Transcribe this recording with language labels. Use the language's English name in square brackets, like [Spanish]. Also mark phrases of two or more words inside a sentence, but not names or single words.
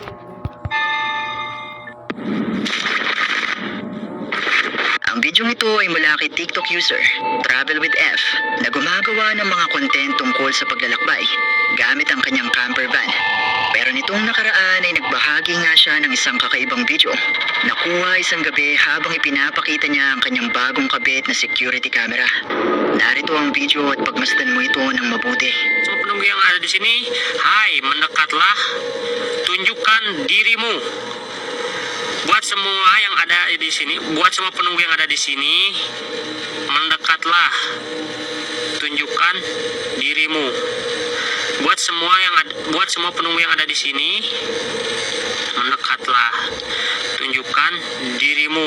[Filipino] Ang bidyong ito ay mula kay TikTok user Travel with F na gumagawa ng mga content tungkol sa paglalakbay gamit ang kanyang camper van. Pero nitong nakaraan ay nagbahagi nga siya ng isang kakaibang video. Nakuha isang gabi habang ipinapakita niya ang kanyang bagong kabit na [English] security camera. [Filipino] Narito ang video at pagmasdan mo ito ng mabuti. [Indonesian] Semua penunggu yang ada di sini, hai, mendekatlah, tunjukkan dirimu. Buat semua yang ada di sini, buat semua penunggu yang ada di sini, mendekatlah, tunjukkan dirimu. Buat semua penunggu yang ada di sini, mendekatlah, tunjukkan dirimu.